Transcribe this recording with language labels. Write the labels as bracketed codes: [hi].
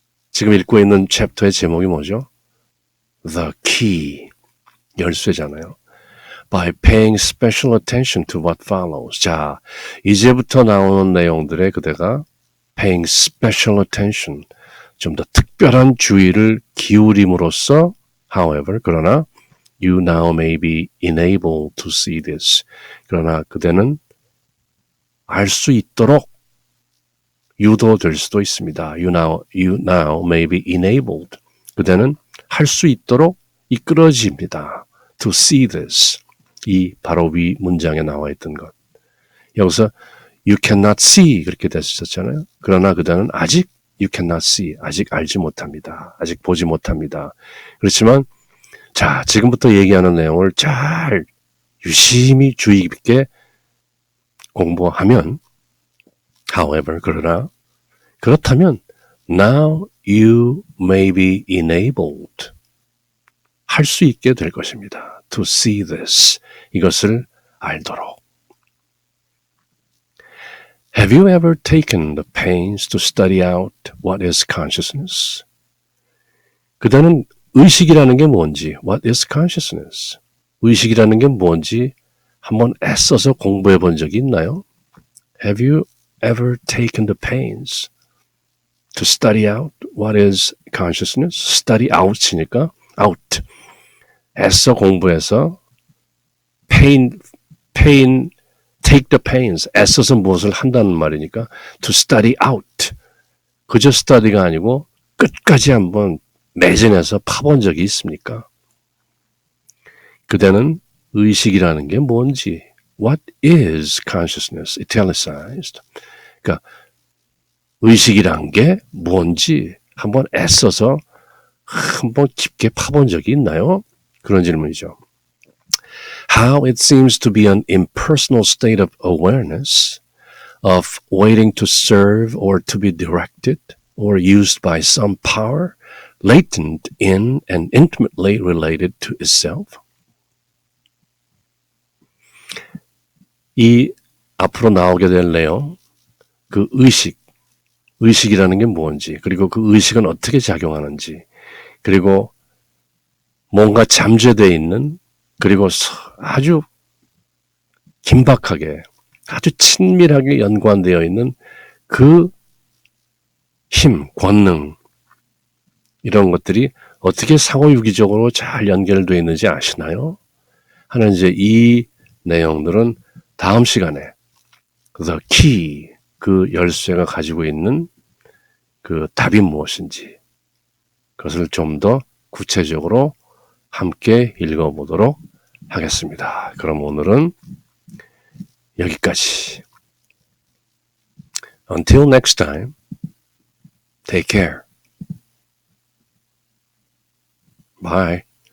[ko] 지금 읽고 있는 챕터의 제목이 뭐죠? [en] The key. [ko] 열쇠잖아요. [en] By paying special attention to what follows. [ko] 자, 이제부터 나오는 내용들에 그대가 [en] paying special attention, [ko] 좀 더 특별한 주의를 기울임으로써, however, 그러나 [en] You now may be enabled to see this. [ko] 그러나 그대는 알 수 있도록 유도될 수도 있습니다. [en] You now may be enabled. [ko] 그대는 할 수 있도록 이끌어집니다. [en] To see this. [ko] 이 바로 위 문장에 나와 있던 것. 여기서 [en] you cannot see [ko] 그렇게 됐었잖아요. 그러나 그대는 아직 [en] you cannot see. [ko] 아직 알지 못합니다. 아직 보지 못합니다. 그렇지만 자, 지금부터 얘기하는 내용을 잘 유심히 주의 깊게 공부하면 however, 그렇다면 [en] now you may be enabled [ko] 할 수 있게 될 것입니다. [en] To see this. [ko] 이것을 알도록. [en] Have you ever taken the pains to study out what is consciousness? [ko] 그대는 의식이라는 게 뭔지, [en] what is consciousness? [ko] 의식이라는 게 뭔지 한번 애써서 공부해 본 적이 있나요? [en] Have you ever taken the pains to study out what is consciousness? [ko] Study out이니까 out. 애써 공부해서 pain, [en] take the pains. [ko] 애써서 무엇을 한다는 말이니까 [en] to study out. [ko] 그저 study가 아니고 끝까지 한번 내전해서 파본 적이 있습니까? 그대는 의식이라는 게 뭔지 [en] What is consciousness? italicized. [ko] 그러니까 의식이란 게 뭔지 한번 애써서 한번 깊게 파본 적이 있나요? 그런 질문이죠. [en] How it seems to be an impersonal state of awareness of waiting to serve or to be directed or used by some power latent in and intimately related to itself. [ko] 이 앞으로 나오게 될 내용, 그 의식이라는 게 뭔지, 그리고 그 의식은 어떻게 작용하는지, 그리고 뭔가 잠재되어 있는, 그리고 아주 긴박하게, 아주 친밀하게 연관되어 있는 그 힘, 권능, 이런 것들이 어떻게 상호유기적으로 잘 연결되어 있는지 아시나요? 하는 이제 이 내용들은 다음 시간에 the key, 그 열쇠가 가지고 있는 그 답이 무엇인지 그것을 좀 더 구체적으로 함께 읽어보도록 하겠습니다. 그럼 오늘은 여기까지. [en] Until next time, take care. Bye.